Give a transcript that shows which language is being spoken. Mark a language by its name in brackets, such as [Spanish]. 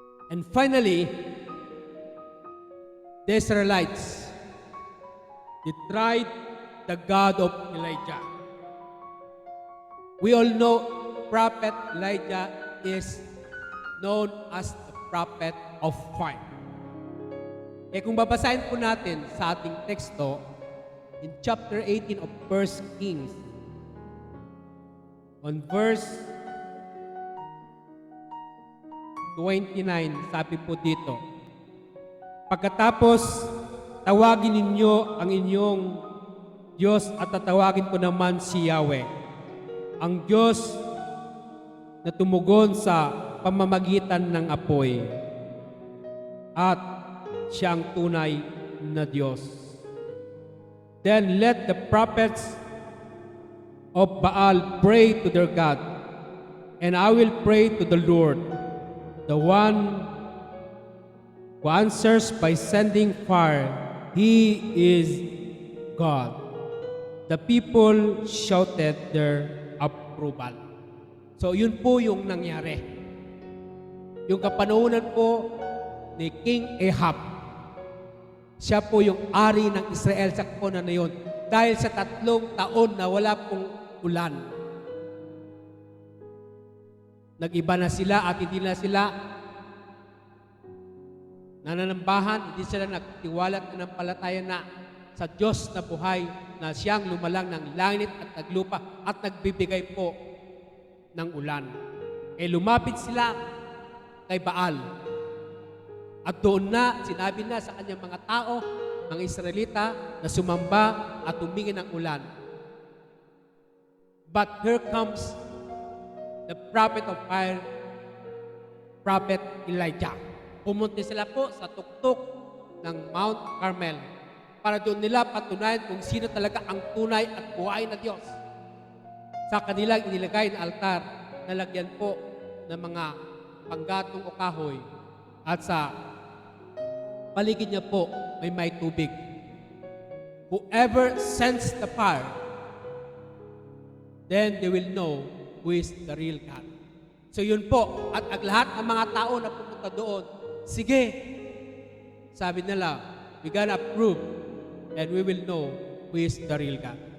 [English] And finally, the Israelites, they tried the God of Elijah. We all know Prophet Elijah is known as the prophet of fire. [Filipino] Kaya kung babasahin po natin sa ating teksto, [English] in chapter 18 of 1 Kings, on verse [Filipino] 29, sabi po dito, pagkatapos tawagin ninyo ang inyong Diyos at tatawagin ko naman si Yahweh, ang Diyos na tumugon sa pamamagitan ng apoy at siya ang tunay na Diyos. [English] Then let the prophets of Baal pray to their God, and I will pray to the Lord, the one who answers by sending fire. He is God. The people shouted their approval. [Filipino] So yun po yung nangyari. Yung kapanahunan po ni King Ahab, siya po yung ari ng Israel sa kapanahunan na yun. Dahil sa 3 taon na wala pong ulan. Nag-iba na sila at hindi na sila nananambahan, hindi sila nagtiwala at nanampalataya na sa Diyos na buhay na siyang lumalang ng langit at naglupa at nagbibigay po ng ulan. Eh lumapit sila kay Baal. At doon na, sinabi na sa kanyang mga tao, mga Israelita, na sumamba at humingi ng ulan. [English] But here comes the prophet of fire, Prophet Elijah. [Filipino] Pumunta sila po sa tuktok ng Mount Carmel para doon nila patunayan kung sino talaga ang tunay at buhay na Diyos. Sa kanilang inilagay na altar, nalagyan po ng mga panggatong o kahoy at sa paligid niya po may tubig. [English] Whoever sends the fire, then they will know who is the real God. [Filipino] So yun po, at ang lahat ng mga tao na pumunta doon, sige, sabi nila, [English] we gonna prove and we will know who is the real God.